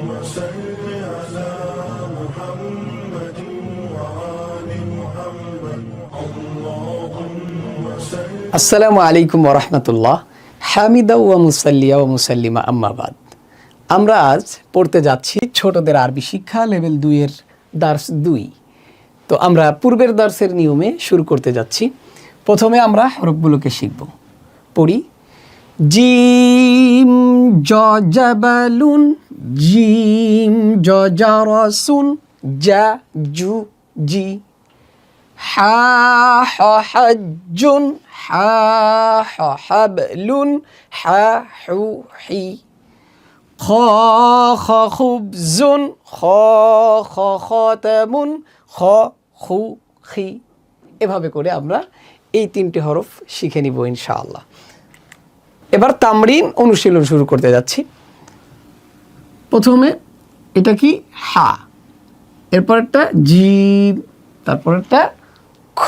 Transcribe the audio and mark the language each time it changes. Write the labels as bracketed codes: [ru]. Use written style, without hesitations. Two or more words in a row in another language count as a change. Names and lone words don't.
[ar] صل على محمد وآل محمد اللهم صل السلام عليكم ورحمة الله. حامدا ومصليا ومسلما أما بعد. [bn] আমরা আজ পড়তে যাচ্ছি ছোটদের আরবি শিক্ষা লেভেল 2 এর দার্স 2। তো আমরা পূর্বের দার্সের নিয়মে শুরু করতে যাচ্ছি। প্রথমে আমরা হরফগুলোকে শিখব। পড়ি। [ar] جيم ج جبلٌ، جيم ج جرسٌ، جَ جُ جِ، حاء ح حجٌّ، حاء ح حبلٌ، حَ حُ حِ، خاء خ خبزٌ، خاء خ ختامٌ، خَ خُ خِ. [bn] এভাবে করে আমরা এই 3টি হরফ শিখে নিব ইনশাআল্লাহ। এবার তামরিন অনুশীলন শুরু করতে যাচ্ছি। প্রথমে এটা কি হা, এরপর একটা জিম, তারপর একটা খ।